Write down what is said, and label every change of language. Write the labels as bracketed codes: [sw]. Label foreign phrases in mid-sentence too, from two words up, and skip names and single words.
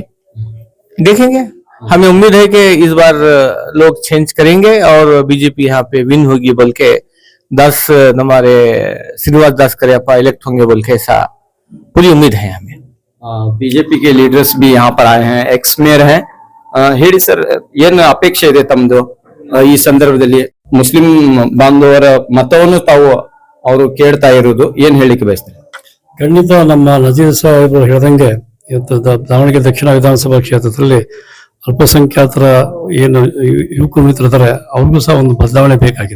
[hi] देखेंगे, हमें उम्मीद है कि इस बार लोग चेंज करेंगे और बीजेपी यहाँ पे विन होगी बोल के 10 हमारे श्रीनिवास दास करियप्पा इलेक्ट होंगे बोल के ऐसा पूरी उम्मीद है हमें। बीजेपी के लीडर्स भी यहाँ पर आए हैं, [en] ex mayor [hi] हैं। [kn] ಹೇಳಿ ಸರ್, ಏನು ಅಪೇಕ್ಷೆ ಇದೆ ತಮ್ಮದು ಈ ಸಂದರ್ಭದಲ್ಲಿ? ಮುಸ್ಲಿಂ ಬಾಂಧವರ ಮತವನ್ನು ತಾವು ಅವರು ಕೇಳ್ತಾ ಇರುವುದು, ಏನ್ ಹೇಳಿಕೆ ಬಯಸ್ತಾರೆ? ಖಂಡಿತ ನಮ್ಮ ನಜೀರ್ ಸಾಹೇಬರು ಹೇಳ್ದಂಗೆ ಇವತ್ತು ದಾವಣಗೆರೆ ದಕ್ಷಿಣ ವಿಧಾನಸಭಾ ಕ್ಷೇತ್ರದಲ್ಲಿ ಅಲ್ಪಸಂಖ್ಯಾತರ ಏನು ಯುವಕ ಮಿತ್ರರಿದ್ದಾರೆ ಅವ್ರಿಗೂ ಸಹ ಒಂದು ಬದಲಾವಣೆ ಬೇಕಾಗಿದೆ.